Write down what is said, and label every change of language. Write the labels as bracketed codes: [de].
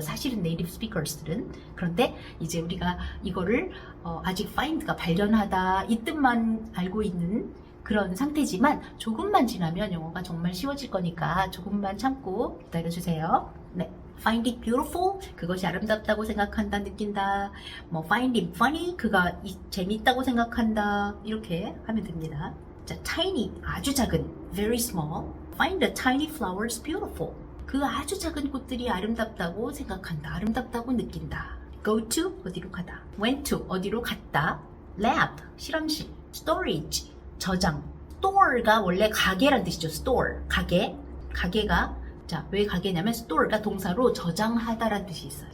[ko] 사실은 네이티브 스피커스들은. 그런데 이제 우리가 이거를 아직 find가 발견하다 이 뜻만 알고 있는 그런 상태지만 조금만 지나면 영어가 정말 쉬워질 거니까 조금만 참고 기다려주세요. 네, [en] find it beautiful, [ko] 그것이 아름답다고 생각한다, 느낀다. 뭐 [en] find it funny, [ko] 그가 재밌다고 생각한다. 이렇게 하면 됩니다. 자, tiny, 아주 작은, [en] very small. Find the tiny flowers beautiful. [ko] 그 아주 작은 꽃들이 아름답다고 생각한다, 아름답다고 느낀다. Go to, 어디로 가다. Went to, 어디로 갔다. Lab, 실험실. Storage, 저장. store가 원래 가게란 뜻이죠. store, 가게. 가게가 자, 왜 가게냐면 store가 동사로 저장하다란 뜻이 있어요.